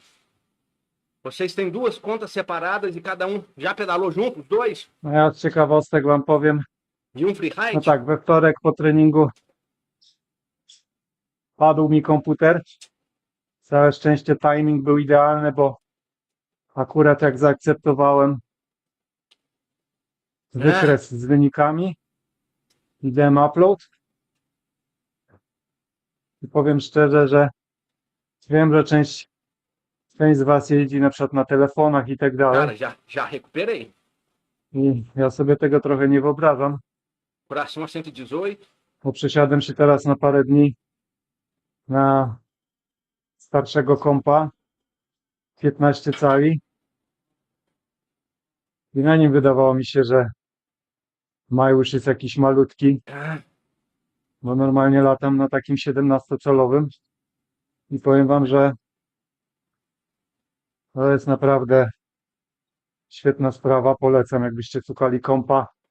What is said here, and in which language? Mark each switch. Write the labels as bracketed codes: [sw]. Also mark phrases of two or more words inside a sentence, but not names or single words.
[pt] Vocês têm duas contas separadas e cada um já pedalou junto, os dois? [pl] No ja z ciekawostek wam powiem. [pt] E um free [pl] No [pt] ride? [pl] tak, we wtorek po treningu padł mi komputer. Całe szczęście timing był idealny, bo akurat jak zaakceptowałem wykres z wynikami, idem upload. I powiem szczerze, że wiem, że część z was jeździ na przykład na telefonach i tak dalej. [pt] Cara, já recuperei. [pl] I ja sobie tego trochę nie wyobrażam, [pt] Coração a 118. [pl] bo przesiadłem się teraz na parę dni na starszego kompa 15 cali i na nim wydawało mi się, że Mywhoosh jest jakiś malutki, bo normalnie latam na takim 17-calowym i powiem wam, że to jest naprawdę świetna sprawa, polecam, jakbyście szukali kompa.